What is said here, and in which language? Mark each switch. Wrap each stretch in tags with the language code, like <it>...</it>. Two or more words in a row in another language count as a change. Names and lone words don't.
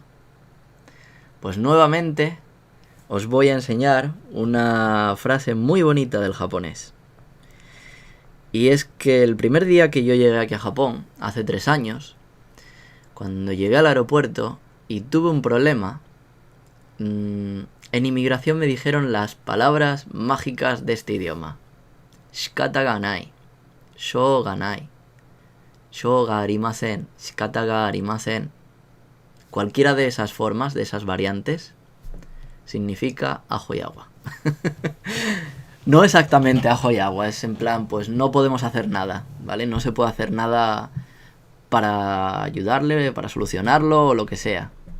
<es>Pues nuevamente os voy a enseñar una frase muy bonita del japonés. Y es que el primer día que yo llegué aquí a Japón, hace 3 años, cuando llegué al aeropuerto y tuve un problema, en inmigración me dijeron las palabras mágicas de este idioma.</es> <ja>仕方がない、しょうがない、しょうがありません、仕方がありません.</ja> <es>Cualquiera de esas formas, de esas variantes, significa ajo y agua. No exactamente ajo y agua, es en plan, pues no podemos hacer nada, ¿vale? No se puede hacer nada para ayudarle, para solucionarlo o lo que sea.</es>